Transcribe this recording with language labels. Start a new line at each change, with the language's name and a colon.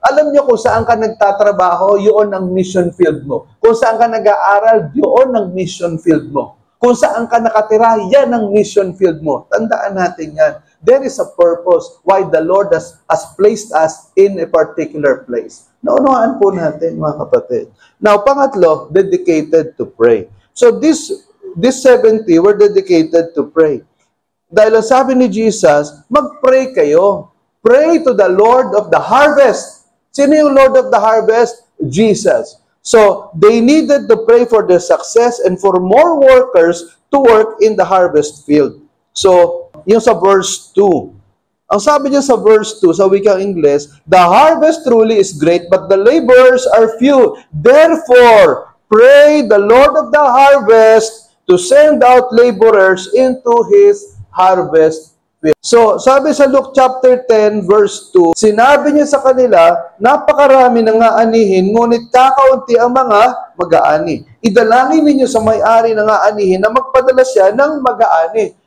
Filipino: Alam nyo kung saan ka nagtatrabaho, yun ang mission field mo. Kung saan ka nag-aaral, yun ang mission field mo. Kung saan ka nakatira, yan ang mission field mo. Tandaan natin yan.
English: There is a purpose why the Lord has placed us in a particular place.
Filipino: Naunawaan po natin, mga kapatid. Now, pangatlo,
English: dedicated to pray. So, this 70 were dedicated to pray.
Filipino: Dahil ang sabi ni Jesus, mag-pray kayo.
English: Pray to the Lord of the harvest.
Filipino: Sino yung
English: Lord of the harvest? Jesus. So, they needed to pray for their success and for more workers to work in the harvest field.
Filipino: So, yung sa verse 2. Ang sabi niya sa verse 2, sa wikang Ingles,
English: the harvest truly is great, but the laborers are few. Therefore, pray the Lord of the harvest to send out laborers into His harvest field.
Filipino: So, sabi sa Luke chapter 10, verse 2, sinabi niya sa kanila, napakarami ng aanihin, ngunit kakaunti ang mga mag-aani. Idalangin ninyo sa may-ari ng aanihin na magpadala siya ng mag-aani.